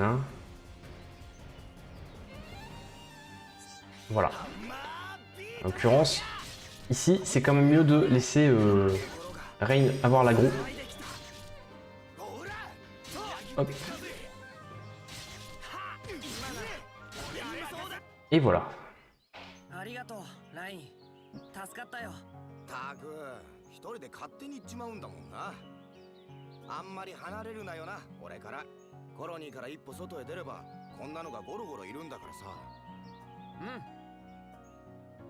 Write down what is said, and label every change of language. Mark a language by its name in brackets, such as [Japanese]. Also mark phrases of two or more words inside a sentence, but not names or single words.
[French] Voilà. En l'occurrence, ici, c'est quand même mieux de laisser Rain avoir l'aggro. Hop. Et voilà. [Japanese] ありがとうライン助かったよ。たく一人で勝手に行っちまうんだもんな。あんまり離れるなよな、俺から。コロニーから一歩外へ出ればこんなのがゴロゴロいるんだからさ。うん。